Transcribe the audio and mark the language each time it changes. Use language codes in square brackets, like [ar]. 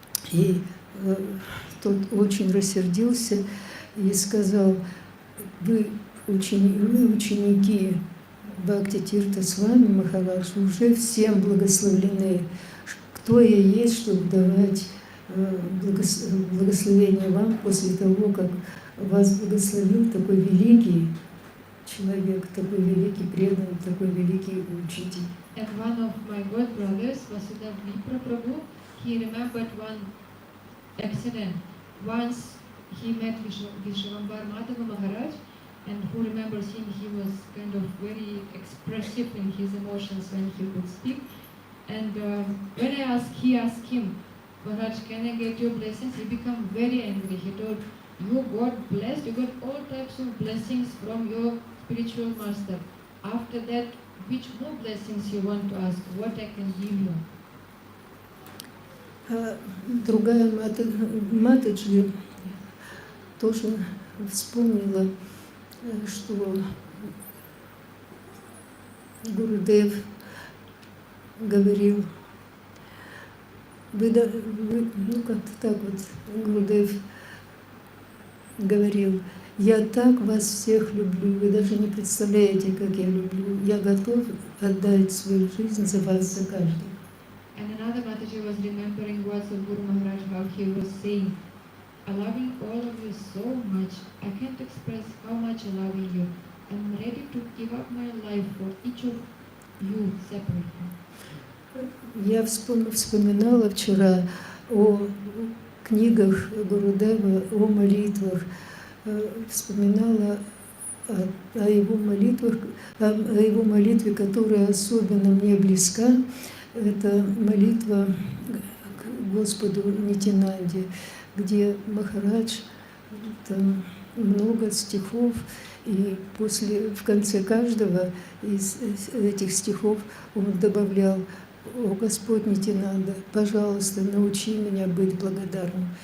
[ru] И тот очень рассердился и сказал: вы ученики Бхакти Tirtha Swami Махарадж, уже всем благословлены. Кто я есть, чтобы давать благословение вам после того, как вас благословил такой великий человек, такой великий преданный, такой великий учитель. [en] And one of my God brothers, Vasudha Vipra Prabhu, he remembered one accident. Once he met Vishwambar Madhava Maharaj, and who remembers him, he was kind of very expressive in his emotions when he would speak. And when he asked him, Maharaj, can I get your blessings? He became very angry. He told, you got blessed, you got all types of blessings from your spiritual master. After that, which more blessings you want to ask? What I can give you? [ru] Другая Матаджи тоже вспомнила что Гурудев говорил, ну как-то так вот Гурудев говорил: я так вас всех люблю, вы даже не представляете, как я люблю. Я готов отдать свою жизнь за вас, за каждого. [en] And another Mataji was remembering words of Guru Maharaj, how he was saying, I'm loving all of you so much, I can't express how much I'm loving you. I'm ready to give up my life for each of you separately. [ru] Я вспоминала вчера о книгах Гурудева, о молитвах, вспоминала о его молитвах, о его молитве, которая особенно мне близка. Это молитва к Господу Нитянанде, где Махарадж, там много стихов, и в конце каждого из этих стихов он добавлял: «О Господь Нитянанда, пожалуйста, научи меня быть благодарным».